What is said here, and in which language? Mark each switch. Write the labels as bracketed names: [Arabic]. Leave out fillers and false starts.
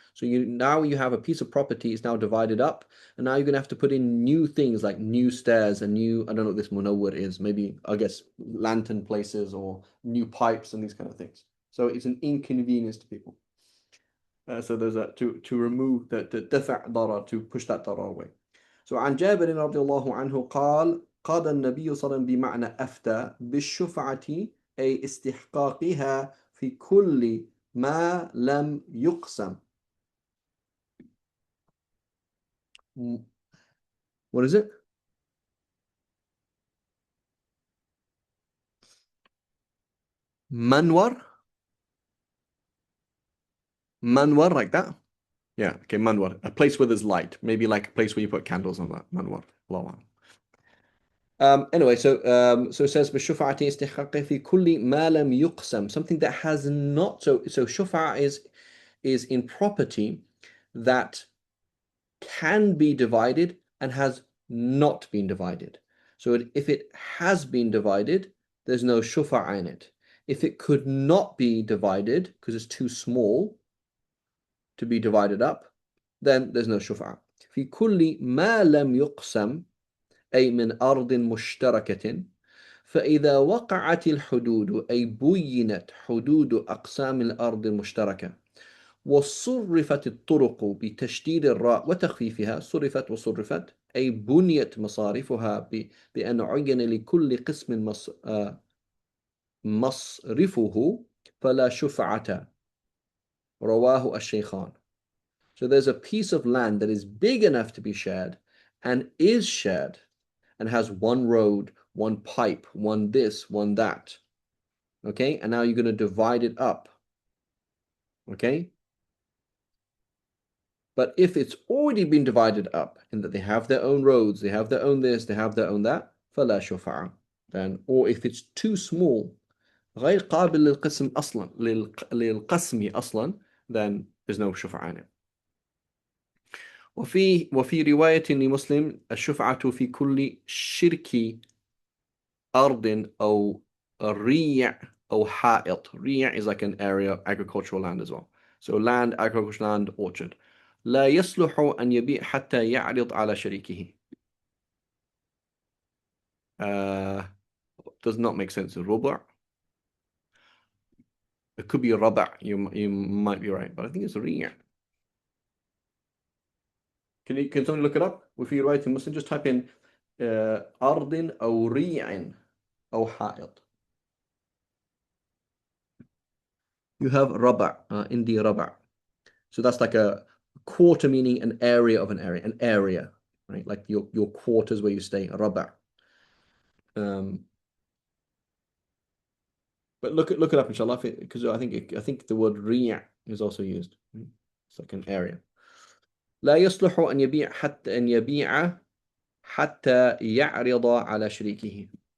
[English] So now you have a piece of property, it's now divided up, and now you're going to have to put in new things like new stairs and new, I don't know what this munawwar is, maybe, I guess, lantern places or new pipes and these kind of things. So it's an inconvenience to people. So there's a to remove the [Arabic] دفع ضرر, [English] to push that ضرر away. [Arabic] So عن جابر رضي الله عنه قال قال النبي صلى الله عليه وسلم بمعنى أفتى بالشفعة أي استحقاقها في كل ما لم يقسم. [English] What is it? Manwar? Manwar, like that? Yeah, okay, manwar. A place where there's light. Maybe like a place where you put candles on that. Manwar. Allah. Anyway, so it says [Arabic] بِالشُّفَعَةِ استحقاق في كل ما لم يقسم, [English] something that has not, so shufa is in property that can be divided and has not been divided. So if it has been divided, there's no shufa in it. If it could not be divided because it's too small to be divided up, then there's no shufa. [Arabic] في كل ما لم يقسم أي من أرض مشتركة، فإذا وقعت الحدود أي بينت حدود أقسام الأرض المشتركة وصرفت الطرق بتشديد الراء وتخفيفها، صرفت وصرفت أي بنيت مصارفها بأن عين لكل قسم مصرفه فلا شفعة، رواه الشيخان. [English] So there's a piece of land that is big enough to be shared and is shared and has one road, one pipe, one this, one that. Okay, and now you're going to divide it up. Okay, but if it's already been divided up in that they have their own roads, they have their own this, they have their own that, [Arabic] فلا شفعة. [English] Then, or if it's too small, [Arabic] غير قابل للقسم أصلا للقسم أصلا, [English] then there's no شفعة in it. [Arabic] وفي رواية لمسلم الشفعة في كل شرك أرض أو ريع أو حائط. [English] ريع is like an area of agricultural land as well. So land, agricultural land, orchard. [Arabic] لا يصلح أن يبيع حتى يعرض على شريكه. [English] Does not make sense. ربع. It could be ربع. You might be right, but I think it's ريع. Can someone look it up? [Arabic] وفي رواية Muslim, [English] just type in [Arabic] أرض أو ريع أو حائط. [English] You have ربع, Indi ربع. So that's like a quarter, meaning an area of an area, right? Like your quarters where you stay, ربع. But look it up, inshallah, because I think the word ريع is also used. It's like an area. [Arabic] لا يصلح أن يبيع حتى يعرض على شريكه.